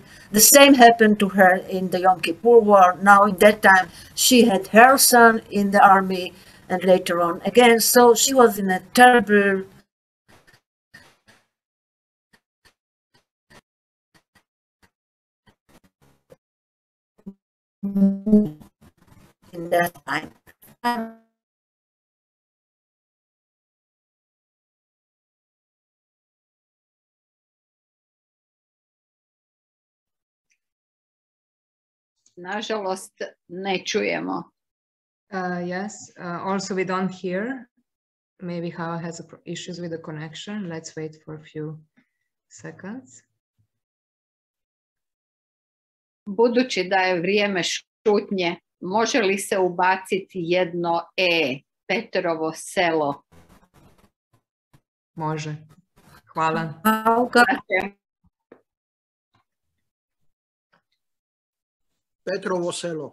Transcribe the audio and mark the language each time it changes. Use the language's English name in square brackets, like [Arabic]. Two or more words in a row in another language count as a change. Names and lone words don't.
[English] The same happened to her in the Yom Kippur War. Now, in that time, she had her son in the army, and later on again. So she was in a terrible mood in that time. [Croatian] Nažalost, ne čujemo. [English] Yes, also we don't hear. Maybe Chava has issues with the connection. Let's wait for a few seconds. [Croatian] Budući da je vrijeme šutnje, može li se ubaciti jedno Petrovo selo? Može. Hvala. Petrovo selo.